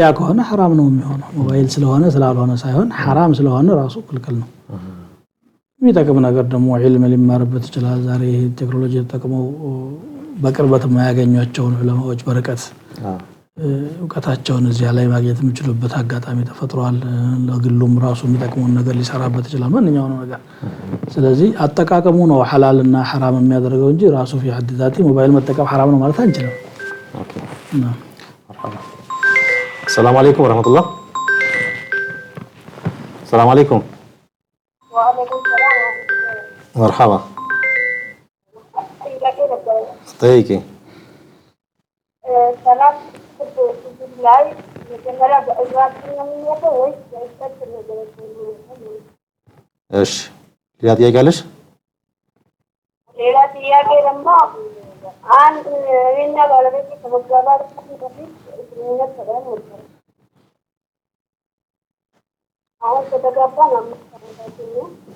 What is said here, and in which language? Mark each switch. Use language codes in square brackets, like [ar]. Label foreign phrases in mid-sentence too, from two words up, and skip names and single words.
[am] ከሆነ ሐራም ነው የሚሆነው። ሞባይል ስለሆነ ስላልሆነ ሳይሆን ሐራም ስለሆነ ራሱ ክልክል ነው። የሚጠቅም ነገር ደግሞ ዒልም ሊማርበት ይችላል። ዛሬ ቴክኖሎጂ ተጠቅመው በቅርበት የማያገኟቸውን ዑለማዎች በርቀት እውቀታቸውን እዚያ ላይ ማግኘት የሚችሉበት አጋጣሚ ተፈጥሯል። ለግሉም ራሱ የሚጠቅመውን ነገር ሊሰራበት ይችላል ማንኛውም ነገር። ስለዚህ አጠቃቀሙ ነው ሐላልና ሐራም የሚያደርገው እንጂ ራሱ [ar] في حد ذاته [am] ሞባይል መጠቀም ሐራም ነው ማለት አንችልም። [ar] ኦኬ السلام عليكم ورحمة الله. السلام عليكم. وعليكم السلام. مرحبا. طيب. [am] ሰላም ላይ መጀመሪያ በእዛት ነው የሚያደርገው ወይስ በእስከት ነው? እሺ ሌላ ጥያቄ አለሽ? ሌላ ጥያቄ ደግሞ አንድ እኔና ባለቤቴ ከመጋባታችን በፊት ግንኙነት ተደረገ ነበር። አሁን ከተጋባን 5 ዓመታችን ነው።